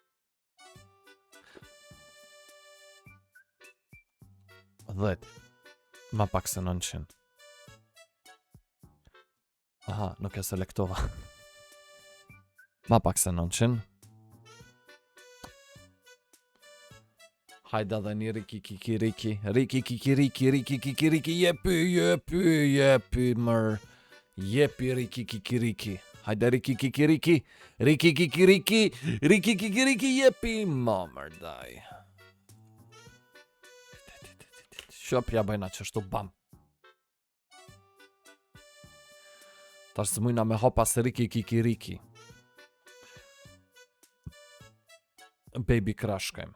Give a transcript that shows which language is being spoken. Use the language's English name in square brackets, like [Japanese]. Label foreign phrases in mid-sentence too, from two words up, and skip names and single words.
[Albanian] Dhet. Ma pak se 900. Aha, nuk e selektova. Ma pak se 900. Hajde dhe një Riki, Kiki, Riki. Riki, Kiki, Riki, Riki, Kiki, Riki. Jepi, mër. Jepi, Riki, Kiki, Riki. Hajde Riki, Kiki, Riki. Riki, Kiki, Riki. Riki, Kiki, Riki, jepi. Mamër, daj. Shopja bëjna qështu bam. Tash së mujna me hopa se Riki, Kiki, Riki. Baby Crush kajmë.